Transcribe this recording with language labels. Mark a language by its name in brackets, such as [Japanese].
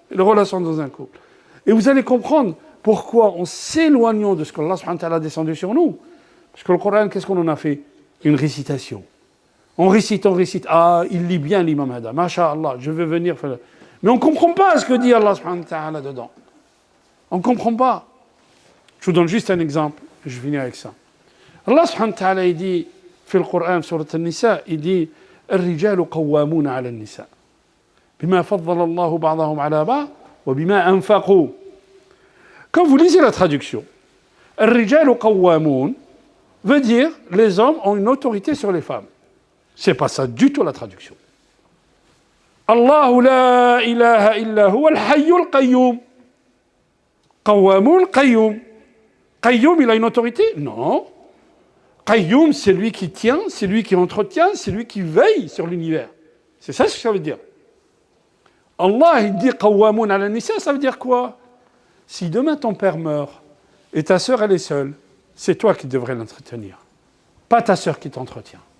[French] Les relations dans un couple. Et vous allez comprendre pourquoi on s'éloigne de ce que Allah subhanahu wa ta'ala a descendu sur nous. Parce que le Coran, qu'est-ce qu'on en a fait? Une récitation. On récite. Ah, il lit bien l'imam Hada. Masha'Allah, je veux venir faire... Mais on ne comprend pas ce que dit Allah subhanahu wa ta'ala dedans. On ne comprend pas. Je vous donne juste un exemple. Je finis avec ça. [Arabic] Allah subhanahu wa ta'ala, il dit, في القرآن سورة النساء, il dit الرجال قوامون على النساء بما فضل الله بعضهم على بعض وبما أنفقوا. [French] Quand vous lisez la traduction, الرجال قوامون veut dire les hommes ont une autorité sur les femmes. C'est pas ça du tout la traduction. [Arabic] الله لا إله إلا هو الحي القيوم. قوامون قيوم. [French] قيوم, il a une autorité? Non. Qayyum, c'est lui qui tient, c'est lui qui entretient, c'est lui qui veille sur l'univers. C'est ça ce que ça veut dire. Allah, il dit Qawwamun ala nisa, ça veut dire quoi? Si demain ton père meurt et ta sœur elle est seule, c'est toi qui devrais l'entretenir, pas ta sœur qui t'entretient.